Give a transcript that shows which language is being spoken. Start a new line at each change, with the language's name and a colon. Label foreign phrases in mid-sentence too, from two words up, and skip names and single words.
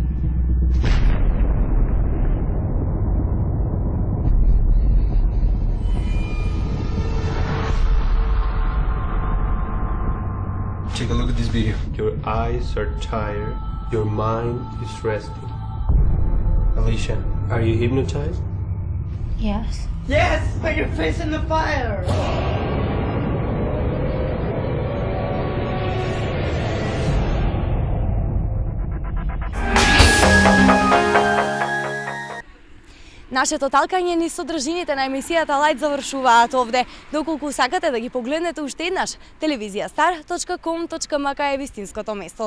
English: Take a look at this video. Your eyes are tired. Your mind is resting. Alicia, are you hypnotized? Yes. Yes! Put your face in the fire!
Macedonian: Нашето талкање низ содржините на емисијата Лајт завршуваат овде. Доколку сакате да ги погледнете уште еднаш, televizijastar.com.mk е вистинското место за тоа.